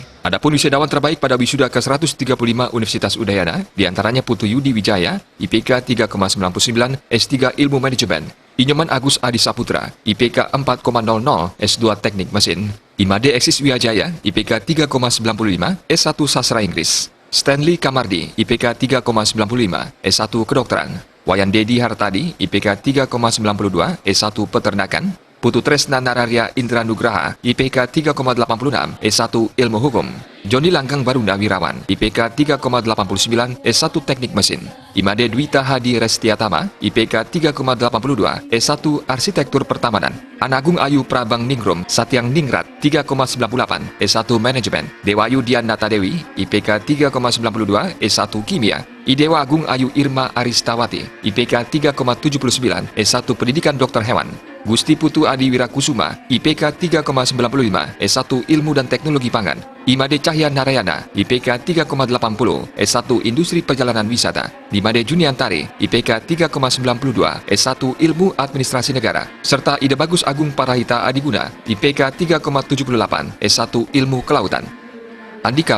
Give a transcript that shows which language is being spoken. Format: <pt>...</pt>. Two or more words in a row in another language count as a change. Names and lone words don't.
<id>Adapun wisudawan terbaik pada wisuda ke-135 Universitas Udayana, diantaranya Putu Yudi Wijaya, IPK 3,99, S3 Ilmu Manajemen, Inyoman Agus Adi Saputra, IPK 4,00, S2 Teknik Mesin, Imade Eksis Wijaya, IPK 3,95, S1 Sastra Inggris, Stanley Kamardi, IPK 3,95, S1 Kedokteran, Wayan Dedi Hartadi, IPK 3,92, S1 Peternakan, Putu Tresna Nararia Indra Nugraha, IPK 3,86, S1 Ilmu Hukum, Joni Langgang Baruna Wirawan, IPK 3,89, S1 Teknik Mesin, Imade Dwita Hadi Restiatama, IPK 3,82, S1 Arsitektur Pertamanan, Anagung Ayu Prabang Ningrum Satyang Ningrat, 3,98, S1 Manajemen, Dewayu Dian Natadewi, IPK 3,92, S1 Kimia, Idewa Agung Ayu Irma Aristawati, IPK 3,79, S1 Pendidikan Dokter Hewan, Gusti Putu Adi Wirakusuma, IPK 3,95, S1 Ilmu dan Teknologi Pangan, Imade Cahya Narayana, IPK 3,80, S1 Industri Perjalanan Wisata, Imade Juniantari, IPK 3,92, S1 Ilmu Administrasi Negara, serta Ide Bagus Agung Parahita Adiguna, IPK 3,78, S1 Ilmu Kelautan. Andika</id>